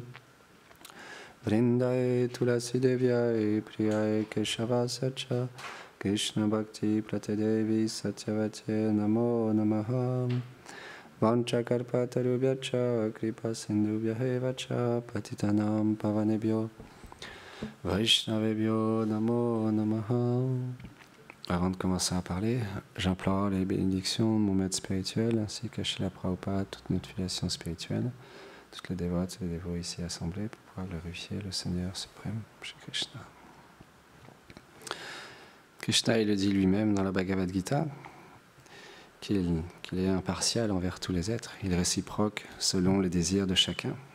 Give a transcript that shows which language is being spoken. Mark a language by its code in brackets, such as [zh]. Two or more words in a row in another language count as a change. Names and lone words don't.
[sa] Vrindaye Tulasi Devyaye Priyaye Keshava Sacha, Krishna Bhakti Pratadevi Satyavate Namo Namaha. Vanchakarpatarubhyacha Kripa Sindhubhyahevacha Patitanam Pavanebhyo Vaishnavebhyo Namo Namaha. [fr] Avant de commencer à parler, j'implore les bénédictions de mon maître spirituel ainsi que Srila Prabhupada, toute notre filiation spirituelle, toutes les dévotes et les dévots ici assemblés pour pouvoir glorifier le Seigneur suprême, Shri Krishna. Krishna, il le dit lui-même dans la Bhagavad Gita, qu'il est impartial envers tous les êtres, il est réciproque selon les désirs de chacun.